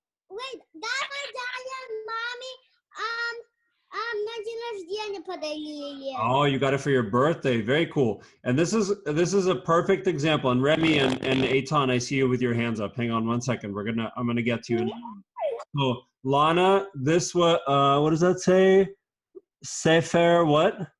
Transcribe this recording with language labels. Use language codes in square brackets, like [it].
[en] Wait, that's my dad and mommy. [ru] На день рождения подарили. [en] Oh, you got it for your birthday. Very cool. And this is a perfect example. And Remy and Eitan, I see you with your hands up. Hang on one second. I'm gonna get to you. So Lana, what does that say? Sefer what?